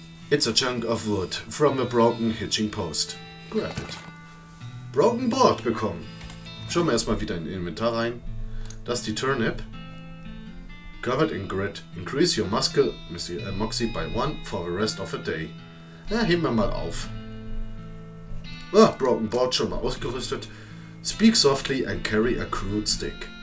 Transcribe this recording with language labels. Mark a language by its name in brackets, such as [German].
[English] It's a chunk of wood from a broken hitching post. Grab it. Broken board bekommen. [German] Schauen wir erstmal wieder in Inventar rein. Das ist die Turnip. [English] Covered in grit. Increase your moxie by 1 for the rest of the day. [German] Ja, heben wir mal auf. Ah, Broken board schon mal ausgerüstet. [English] Speak softly and carry a crude stick.